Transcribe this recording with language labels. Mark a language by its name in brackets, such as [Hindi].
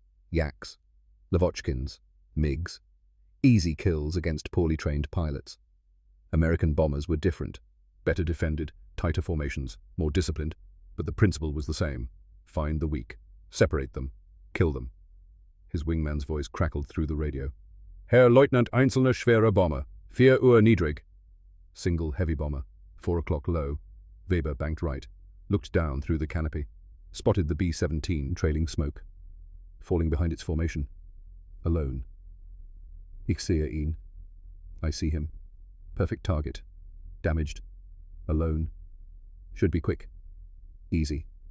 [English] Yaks, Lavochkins, MiGs. Easy kills against poorly trained pilots. American bombers were different. Better defended, tighter formations, more disciplined, but the principle was the same. Find the weak, separate them, kill them. His wingman's voice crackled through the radio. [German] Herr Leutnant einzelne schwere Bomber, 4 Uhr niedrig. [English] Single heavy bomber, 4 o'clock low. Weber banked right, looked down through the canopy, spotted the B-17 trailing smoke, falling behind its formation. Alone. [German] Ich sehe ihn. [English] I see him. Perfect target. Damaged. Alone. Should be quick. Easy.